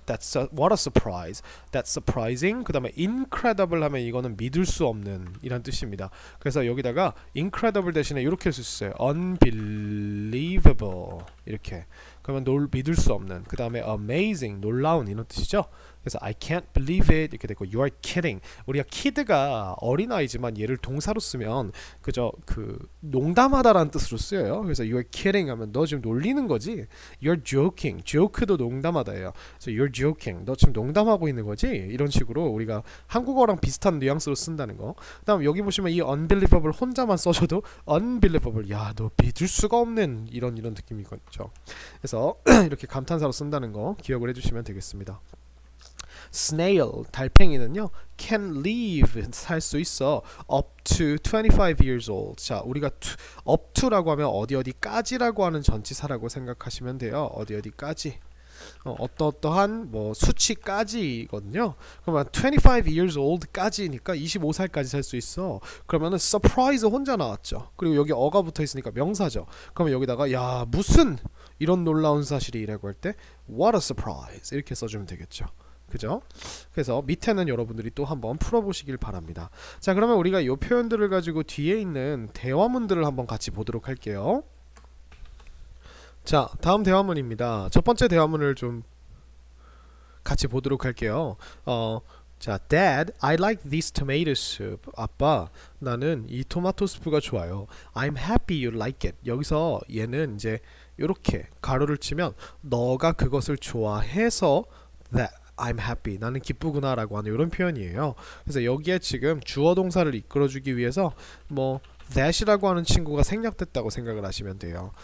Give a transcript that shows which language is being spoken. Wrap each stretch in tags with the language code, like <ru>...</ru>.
<en>What a surprise. That's surprising.</en> <ko>그 다음에 incredible 하면 이거는 믿을 수 없는 이란 뜻입니다. 그래서 여기다가 incredible 대신에 이렇게 쓸 수 있어요. unbelievable 이렇게. 그러면 믿을 수 없는. 그 다음에 amazing 놀라운 이런 뜻이죠.</ko> <en>그래서 I can't believe it</en> <ko>이렇게 되고</ko> <en>you are kidding.</en> <ko>우리가 kid가 어린아이지만 얘를 동사로 쓰면 그저 그 농담하다라는 뜻으로 쓰여요. 그래서</ko> <en>you are kidding</en> <ko>하면 너 지금 놀리는 거지.</ko> <en>You're joking.</en> <ko>joke도 농담하다예요. 그래서</ko> <en>you're joking.</en> <ko>너 지금 농담하고 있는 거지. 이런 식으로 우리가 한국어랑 비슷한 뉘앙스로 쓴다는 거. 그다음 여기 보시면 이 unbelievable 혼자만 써줘도 unbelievable. 야, 너 믿을 수가 없는 이런 느낌이겠죠. 그래서 이렇게 감탄사로 쓴다는 거 기억을 해주시면 되겠습니다.</ko> <en>snail</en> <ko>달팽이는요</ko> <en>can live</en> <ko>살 수 있어</ko> <en>up to 25 years old.</en> <ko>자 우리가 up to라고 하면 어디까지라고 하는 전치사라고 생각하시면 돼요. 어디까지 어떠한 뭐 수치까지거든요. 그러면 25 years old까지니까 25살까지 살 수 있어. 그러면은 surprise 혼자 나왔죠. 그리고 여기 어가 붙어 있으니까 명사죠. 그러면 여기다가 야 무슨 이런 놀라운 사실이라고 할 때</ko> <en>what a surprise</en> <ko>이렇게 써주면 되겠죠. 그죠? 그래서 밑에는 여러분들이 또 한번 풀어보시길 바랍니다. 자 그러면 우리가 이 표현들을 가지고 뒤에 있는 대화문들을 한번 같이 보도록 할게요. 자 다음 대화문입니다. 첫 번째 대화문을 좀 같이 보도록 할게요.</ko> <en>자, Dad, I like this tomato soup.</en> <ko>아빠, 나는 이 토마토 스프가 좋아요.</ko> <en>I'm happy you like it.</en> <ko>여기서 얘는 이제 이렇게 가로를 치면 너가 그것을 좋아해서</ko> <en>that I'm happy.</en> <ko>나는 기쁘구나 라고 하는 이런 표현이에요. 그래서 여기에 지금 주어 동사를 이끌어주기 위해서 뭐 that이라고 하는 친구가 생략됐다고 생각을 하시면 돼요.</ko>